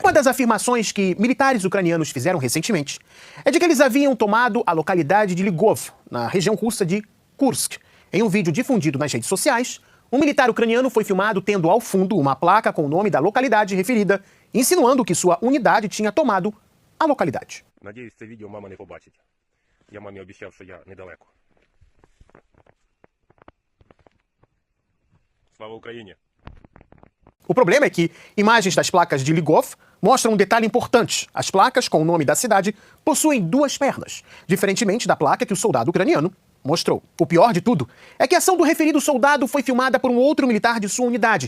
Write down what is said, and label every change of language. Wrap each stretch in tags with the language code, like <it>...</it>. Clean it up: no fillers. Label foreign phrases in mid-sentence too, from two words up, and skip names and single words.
<pt>Uma das afirmações que militares ucranianos fizeram recentemente é de que eles haviam tomado a localidade de Ligov, na região russa de Kursk. Em um vídeo difundido nas redes sociais, um militar ucraniano foi filmado tendo ao fundo uma placa com o nome da localidade referida, insinuando que sua unidade tinha tomado a localidade.</pt> <uk>Надіюсь, це відео мама не побачить. Я мамі обіцяв, що я недалеко. Слава Україні!</uk> <pt>O problema é que imagens das placas de Ligov mostram um detalhe importante. As placas com o nome da cidade possuem duas pernas, diferentemente da placa que o soldado ucraniano mostrou. O pior de tudo é que a ação do referido soldado foi filmada por um outro militar de sua unidade.</pt>